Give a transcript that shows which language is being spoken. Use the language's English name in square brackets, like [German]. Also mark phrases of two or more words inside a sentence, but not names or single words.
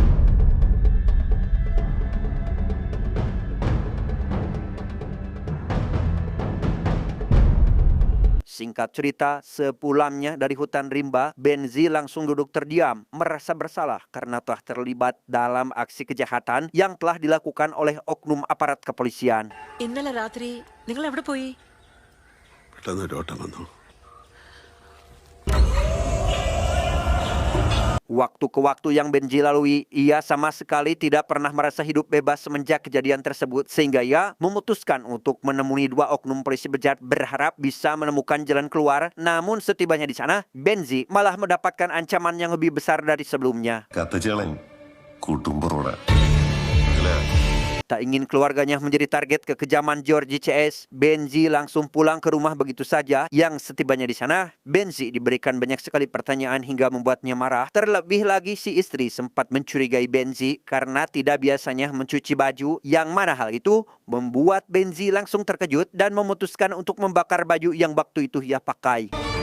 [Indonesian] Singkat cerita, sepulangnya dari hutan rimba, Benzi langsung duduk terdiam, merasa bersalah karena telah terlibat dalam aksi kejahatan yang telah dilakukan oleh oknum aparat kepolisian. [Malayalam] ഇന്നലെ രാത്രി നിങ്ങൾ എവിടെ പോയി? പെട്ടെന്ന് ഒരു ഓട്ടം വന്നു. [Indonesian] Waktu ke waktu yang Benji lalui, ia sama sekali tidak pernah merasa hidup bebas semenjak kejadian tersebut, sehingga ia memutuskan untuk menemui dua oknum polisi bejat berharap bisa menemukan jalan keluar. Namun setibanya di sana, Benji malah mendapatkan ancaman yang lebih besar dari sebelumnya. [Malayalam] കത്തിച്ചേളൻ കൂട്ടുമ്പറോടാ [Indonesian] Tak ingin keluarganya menjadi target kekejaman Giorgi CS, Benzi langsung pulang ke rumah begitu saja. Yang setibanya di sana, Benzi diberikan banyak sekali pertanyaan hingga membuatnya marah. Terlebih lagi si istri sempat mencurigai Benzi karena tidak biasanya mencuci baju, yang mana hal itu membuat Benzi langsung terkejut dan memutuskan untuk membakar baju yang waktu itu ia pakai.